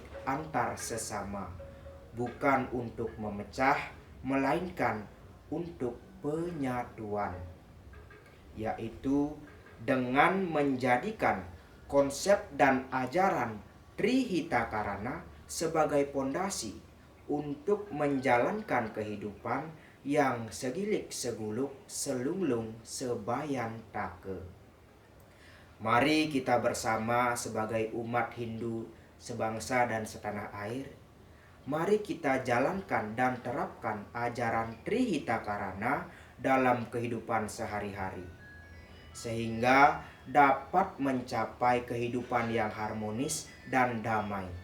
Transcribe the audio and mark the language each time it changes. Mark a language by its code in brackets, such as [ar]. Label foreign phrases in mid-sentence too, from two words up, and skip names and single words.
[id] antar sesama, bukan untuk memecah, melainkan untuk penyatuan, yaitu dengan menjadikan konsep dan ajaran Trihitakarana sebagai pondasi untuk menjalankan kehidupan yang [ban] segilik seguluk, selunglung sebayan take. [id] Mari kita bersama sebagai umat Hindu sebangsa dan setanah air mari kita jalankan dan terapkan ajaran Trihita Karana dalam kehidupan sehari-hari, sehingga dapat mencapai kehidupan yang harmonis dan damai.